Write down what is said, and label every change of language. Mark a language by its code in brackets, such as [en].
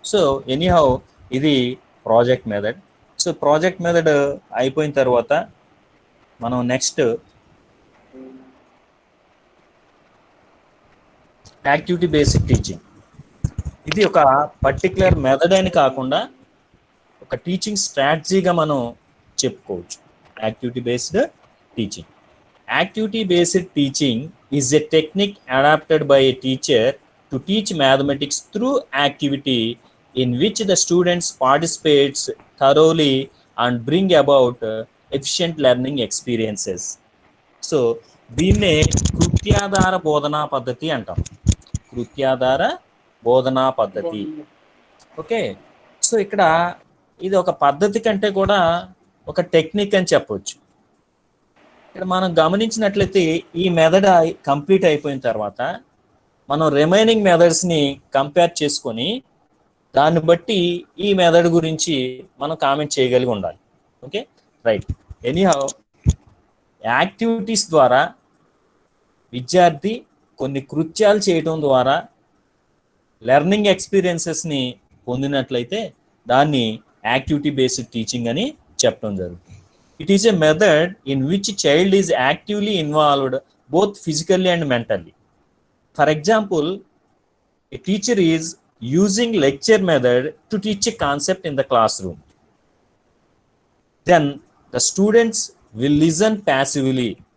[te] So anyhow ఇది project method. So project method అయిపోయిన తర్వాత మనం నెక్స్ట్ యాక్టివిటీ బేస్డ్ టీచింగ్. ఇది ఒక పర్టికులర్ మెథడ్ అని కాకుండా ఒక టీచింగ్ స్ట్రాటజీగా మనం చెప్పుకోవచ్చు. [en] Activity based teaching. Activity based teaching is a technique adapted by a teacher to teach mathematics through activity in which the students participates thoroughly and bring about efficient learning experiences. [te] So దీన్నే కృత్యాధార బోధనా పద్ధతి అంటాం. కృత్యాధార బోధనా పద్ధతి. Okay, so ఇక్కడ ఇది ఒక పద్ధతి కంటే కూడా ఒక టెక్నిక్ అని చెప్పవచ్చు. ఇక్కడ మనం గమనించినట్లయితే ఈ మెథడ్ కంప్లీట్ అయిపోయిన తర్వాత మనం రిమైనింగ్ మెథడ్స్ని కంపేర్ చేసుకొని దాన్ని బట్టి ఈ మెథడ్ గురించి మనం కామెంట్ చేయగలిగి ఉండాలి. Okay right. ఎనీహౌ యాక్టివిటీస్ ద్వారా విద్యార్థి కొన్ని కృత్యాలు చేయడం ద్వారా లెర్నింగ్ ఎక్స్పీరియన్సెస్ని పొందినట్లయితే దాన్ని యాక్టివిటీ బేస్డ్ టీచింగ్ అని చెప్పడం జరుగుతుంది. [en] It is a method in which child is actively involved both physically and mentally. For example, a teacher is using lecture method to teach a concept in the classroom. Then the students will listen passively.